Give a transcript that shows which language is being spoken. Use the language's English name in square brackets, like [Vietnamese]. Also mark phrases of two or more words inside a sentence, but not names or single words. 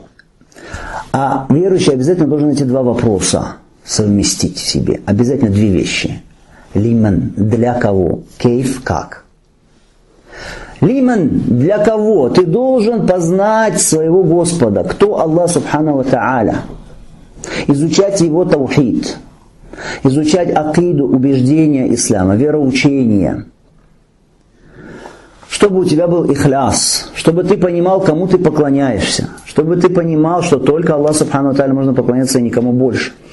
[Russian] А верующий обязательно должен эти два вопроса совместить в себе. Обязательно 2 вещи. Лиман для кого? Кейф как? Лиман для кого? Ты должен познать своего Господа. Кто Аллах [Arabic] سبحانه وتعالى? [Russian] Изучать его таухид. Изучать акиду, убеждения ислама, вероучения. Чтобы у тебя был ихляс, чтобы ты понимал, кому ты поклоняешься, чтобы ты понимал, что только Аллаху [Arabic] سبحانه وتعالى [Russian] можно поклоняться и никому больше.